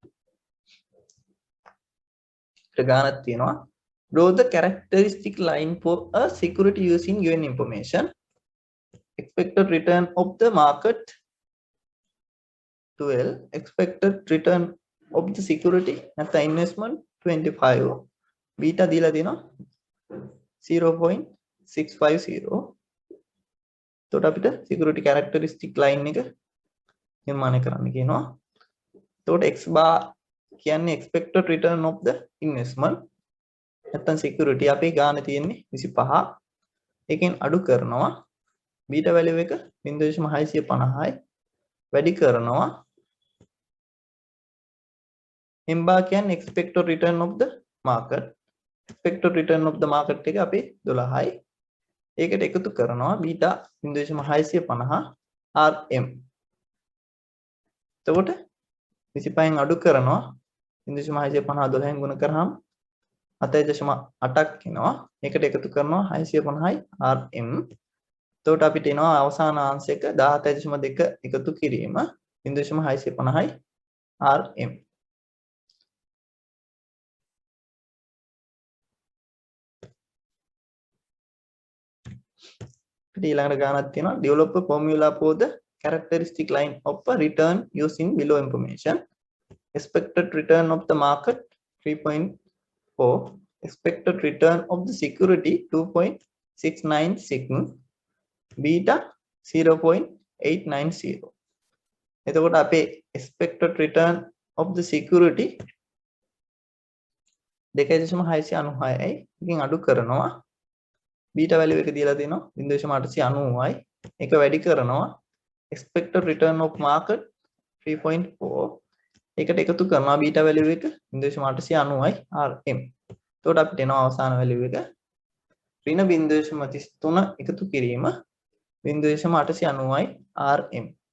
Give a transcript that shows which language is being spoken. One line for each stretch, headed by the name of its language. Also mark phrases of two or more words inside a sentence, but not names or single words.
English: Draw the characteristic line for a security using given information. Expected return of the market 12, expected return of the security at the investment 25, beta
Sinhala: දීලා දීන
English: 0.650.
Sinhala: එතකොට අපිට
English: security characteristic line
Sinhala: එක නිර්මාණය කරන්න කියනවා. එතකොට
English: x bar
Sinhala: කියන්නේ
English: expected return of the investment.
Sinhala: නැත්නම් security අපේ ගානේ තියෙන්නේ 25. එකෙන් අඩු කරනවා
English: beta value
Sinhala: එක 0.650යි වැඩි කරනවා
English: m bar
Sinhala: කියන්නේ
English: expected return of the market. expected return of the market
Sinhala: එක අපේ 12යි. ඒකට එකතු කරනවා beta 0.650 rm. එතකොට 25න් අඩු කරනවා 0.650 12න් ගුණ කරාම 7.8ක් එනවා. ඒකට එකතු කරනවා 650යි rm. එතකොට අපිට එනවා අවසාන ආන්සර් එක 17.2 එකතු කිරීම 0.650යි rm. ඊළඟට ගානක් තියෙනවා
English: develop a formula for the characteristic line of a return using below information. Expected return of the market 3.4, expected return of the security 2.696, beta 0.890.
Sinhala: එතකොට අපේ
English: expected return of the security
Sinhala: 2.696යි. එකකින් අඩු කරනවා
English: beta value
Sinhala: එක දීලා තියෙනවා 0.890යි. ඒක වැඩි කරනවා
English: expected return of market
Sinhala: 3.4. ඒකට එකතු කරනවා
English: beta value
Sinhala: එක 0.890යි rm. එතකොට අපිට එනවා අවසාන value එක ඍණ 0.33 එකතු කිරීම 0.890යි rm.